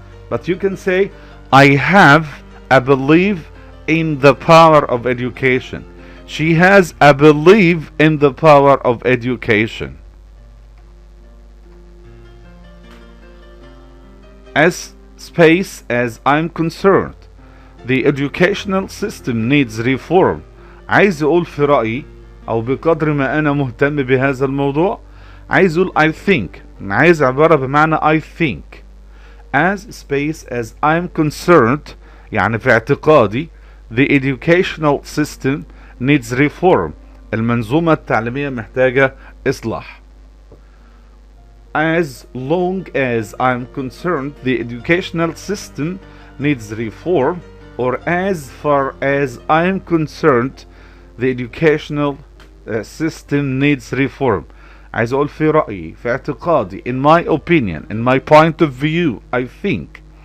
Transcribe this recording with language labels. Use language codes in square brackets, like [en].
[en] But you can say I have a belief in the power of education, she has a belief in the power of education. As space as I'm concerned, the educational system needs reform. [ar] عايز اقول في رأيي او بقدر ما انا مهتم بهذا الموضوع، عايز اقول [en] I think، [ar] عايز عبارة بمعنى [en] I think. As space as I'm concerned، [ar] يعني في اعتقادي [en] the educational system needs reform. [ar] المنظومة التعليمية محتاجة إصلاح. [en] As long as I'm concerned the educational system needs reform, or as far as I'm concerned the educational system needs reform. [ar] عايز اقول في رأيي في اعتقادي [en] in my opinion in my point of view I think.